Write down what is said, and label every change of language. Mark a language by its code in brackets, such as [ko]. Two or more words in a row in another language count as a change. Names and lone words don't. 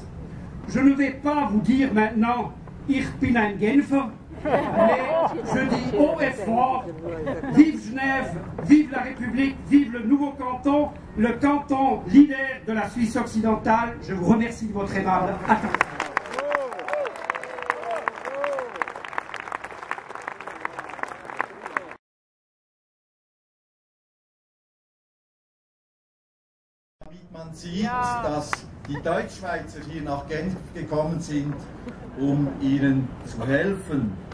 [fr] Je ne vais pas vous dire maintenant « [de] Ich bin ein Genfer », [fr] mais je dis haut et fort, vive Genève, vive la République, vive le nouveau canton, le canton leader de la Suisse occidentale. Je vous remercie de votre aimable attention. [de] Man sieht, dass die Deutschschweizer hier nach Genf gekommen sind, um ihnen zu helfen.